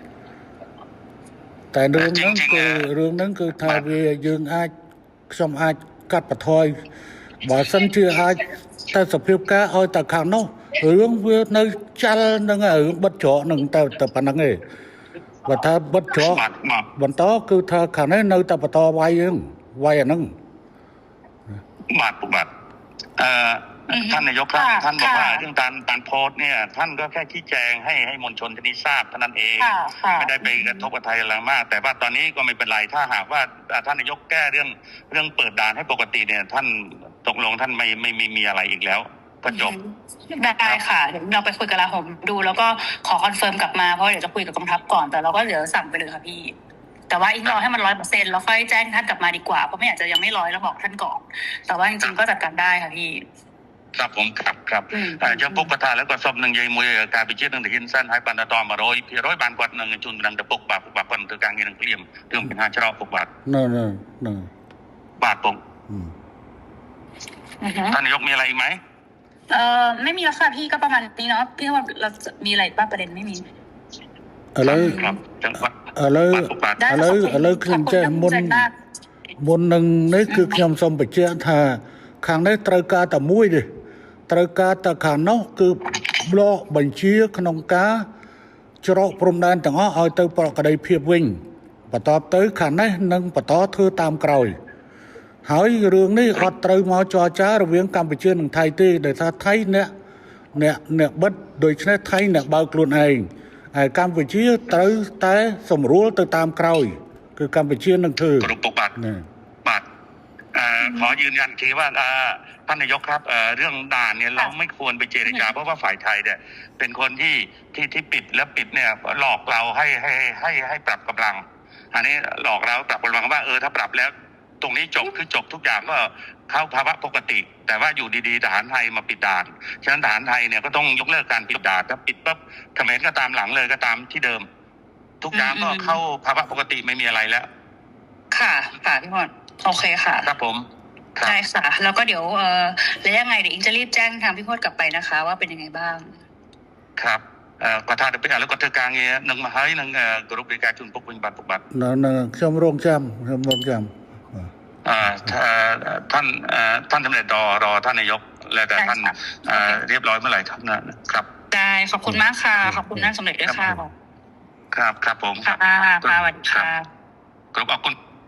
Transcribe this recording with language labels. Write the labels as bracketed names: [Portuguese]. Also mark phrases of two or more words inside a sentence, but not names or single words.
[Khmer] តែរឿងហ្នឹងគឺថាវាយើងខ្ញុំអាចកាត់បន្ថយបើសិនជាអាចតែសភាពការឲ្យតែខាងនោះរឿងវានៅចាល់នឹងរឿងបិទច្រកនឹងតែប៉ុណ្្នឹងឯងបើថាបិទច្រកបន្តគឺថាខាងនេះនៅតែបន្តវាយអាហ្នឹង [Thai] បាទท่านนายกท่านบอกว่าเรื่องการโพสต์เนี่ยท่านก็แค่ชี้แจงให้มวลชนที่นี่ทราบเท่านั้นเองไม่ได้ไปกระทบกับไทยอะไรมากแต่ว่าตอนนี้ก็ไม่เป็นไรถ้าหากว่าท่านนายกแก้เรื่องเปิดด่านให้ปกติเนี่ยท่านตกลงท่านไม่มีอะไรอีกแล้วก็จบ ได้ค่ะเดี๋ยวเราไปคุยกับลาผมดูแล้วก็ขอคอนเฟิร์มกลับมาเพราะเดี๋ยวจะคุยกับกองทัพก่อนแต่เราก็เดี๋ยวสั่งไปเลยค่ะพี่แต่ว่าอีกรอให้มัน100%แล้วค่อยแจ้งท่านกลับมาดีกว่าเพราะไม่อยากจะยังไม่100แล้วบอกท่านก่อนแต่ว่าจริงๆก็จัดการได้ค่ะพี่ ครับผมครับยัง [Khmer] ពុកគាត់ថាឥឡូវគាត់សុំនឹងនិយាយមួយការពិជាតិនឹងទៅហ៊ានសិនហើយបានដល់100%បានគាត់នឹងជូនដំណឹងទៅពុកបាទគាត់នឹងធ្វើការងារនឹងភ្លាមរឿងបញ្ហាច្រកពុកបាទបាទពុក [Thai] ท่านนายกมีอะไรอีกไหม ไม่มีแล้วค่ะพี่ก็ประมาณนี้เนาะพี่ว่าเราจะมีอะไรบ้างประเด็นไม่มี [Khmer] อะไรខ្ញុំចេះមុននឹងនេះគឺខ្ញុំសូមបញ្ជាក់ថាខាងនេះត្រូវការតែមួយទេត្រូវការតែ ខាងនោះគឺបកបញ្ជាក្នុងការច្រកព្រំដែនទាំងអស់ឲ្យទៅប្រក្តីភាពវិញបន្ទាប់ទៅខាងនេះនឹងបន្តធ្វើតាមក្រោយហើយរឿងនេះអត់ត្រូវមកចរចារវាងកម្ពុជានិងថៃទេដោយថាថៃអ្នកបិទដូច្នេះថៃអ្នកបើកខ្លួនឯងហើយកម្ពុជាត្រូវតែសម្រួលទៅតាមក្រោយគឺកម្ពុជានឹងធ្វើ គ្រប់ពុកបាទ [Thai] ขอยืนยันทีว่าท่านนายกครับเรื่องด่านเนี่ยเราไม่ควรไปเจรจาเพราะว่าฝ่ายไทยเนี่ยเป็นคนที่ปิดแล้วปิดเนี่ยหลอกเราให้ปรับกำลังอันนี้หลอกเราปรับกำลังว่าถ้าปรับแล้วตรงนี้จบคือจบทุกอย่างก็เข้าภาวะปกติแต่ว่าอยู่ดีๆทหารไทยมาปิดด่านฉะนั้นทหารไทยเนี่ยก็ต้องยกเลิกการปิดด่านถ้าปิดปั๊บเขมรก็ตามหลังเลยก็ตามที่เดิมทุกอย่างก็เข้าภาวะปกติไม่มีอะไรแล้ว ค่ะพี่พรโอเคค่ะ ครับผม ได้ค่ะแล้วก็เดี๋ยวแล้วยังไงเดี๋ยวอิงจะรีบแจ้งทางพี่พจน์กลับไปนะคะว่าเป็นยังไงบ้าง ครับก็ถ้าเป็นอะไรก็ [Khmer] ធ្វើការងារនឹងមកហើយនឹងគ្រប់វិការជូនពុកវិញបាទពុកបាទ ខ្ញុំរងចាំ [Thai] ท่านสำเร็จรอท่านนายกแล้วแต่ท่านเรียบร้อยเมื่อไหร่ครับ ได้ขอบคุณมากค่ะขอบคุณท่านสำเร็จด้วยค่ะ ครับผม ค่ะสวัสดีค่ะ ขอบคุณ